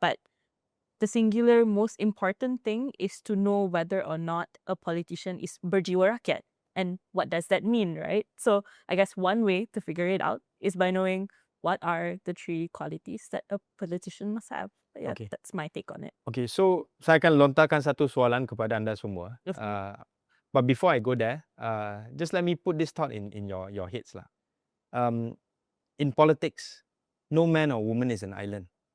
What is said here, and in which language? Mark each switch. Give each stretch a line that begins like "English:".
English: But the singular most important thing is to know whether or not a politician is
Malay: berjiwa rakyat.
English: And what does that mean, right? So I guess one way to figure it out is by knowing what are the 3 qualities that a politician must have. Yeah, Okay. that's my take on it.
Malay: Okay, so saya akan lontarkan satu soalan kepada anda semua.
English: But before I go there, just let me put this thought in your heads lah. In politics, no man or woman is an island.